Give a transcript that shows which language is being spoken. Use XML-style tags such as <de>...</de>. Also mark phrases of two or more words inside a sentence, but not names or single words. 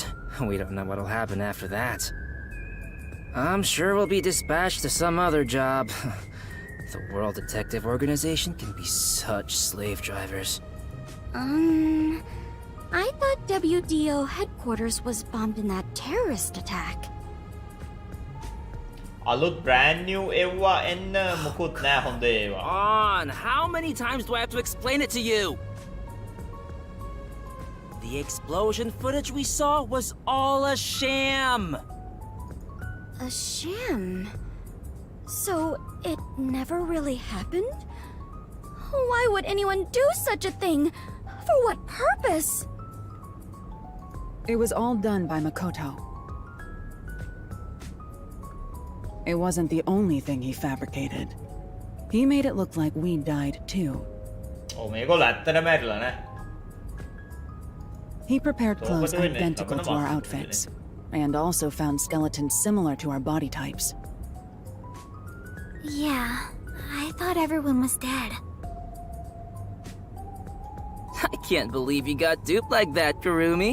<en>We don't know what'll happen after that. I'm sure we'll be dispatched to some other job. The World Detective Organization can be such slave drivers. I thought WDO headquarters was bombed in that terrorist attack.</en> <si>අලුත්</si> <en>brand new</en> <si>එව්වා එන්න මුකුත් නෑ හොඳ ඒවා.</si> <en>On, how many times do I have to explain it to you? The explosion footage we saw was all a sham! A sham? So, it never really happened? Why would anyone do such a thing? For what purpose? It was all done by Makoto. It wasn't the only thing he fabricated. He made it look like we died too.</en> <si>Oh, මේගොල්ලෝ ඇත්තටම මැරිලා නේ.</si> <en>He prepared clothes So what do we need? identical to our outfits, and also found skeletons similar to our body types. Yeah, I thought everyone was dead. I can't believe you got duped like that, Kurumi.</en>